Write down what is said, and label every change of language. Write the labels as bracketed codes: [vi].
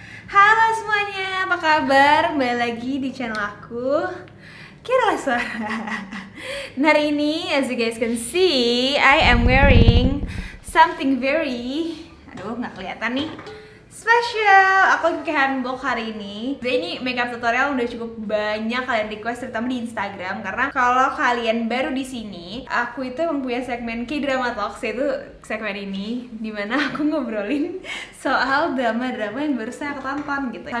[id] Halo semuanya, apa kabar? Kembali lagi di channel aku, Kira Suara. Dan hari ini, [en] as you guys can see, I am wearing something very, [id] nggak kelihatan nih, spesial. Aku pakai hanbok hari ini. Jadi ini makeup tutorial udah cukup banyak kalian request, terutama di Instagram. Karena kalau kalian baru di sini, aku itu emang punya segmen K-Drama Talks, yaitu segmen ini dimana aku ngobrolin soal drama-drama yang baru saya tonton gitu.